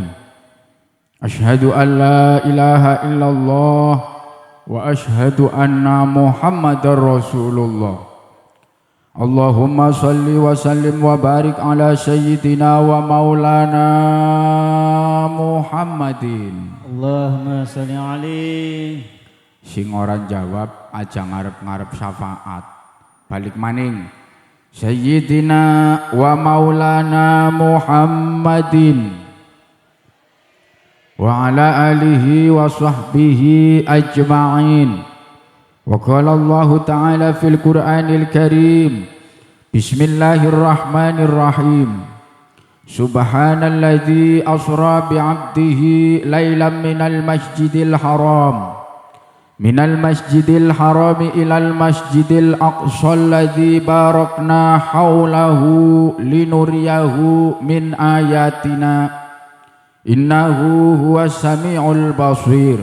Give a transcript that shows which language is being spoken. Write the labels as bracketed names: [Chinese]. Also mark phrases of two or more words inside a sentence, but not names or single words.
[Arabic] أشهد أن لا إله إلا الله وأشهد أن محمدا رسول الله. اللهم صل وسلم وبارك على سيدنا ومولانا محمد. اللهم صل عليه. [Javanese] Sing ora jawab aja ngarep-ngarep syafaat. Balik maning. [Arabic] سيدنا ومولانا محمد وعلى آله وصحبه أجمعين. وقال الله تعالى في القرآن الكريم. بسم الله الرحمن الرحيم. سبحان الذي أسرى بعبده ليلا من المسجد الحرام. من المسجد الحرام إلى المسجد الأقصى الذي باركنا حوله لنريه من آياتنا إنه هو السميع البصير.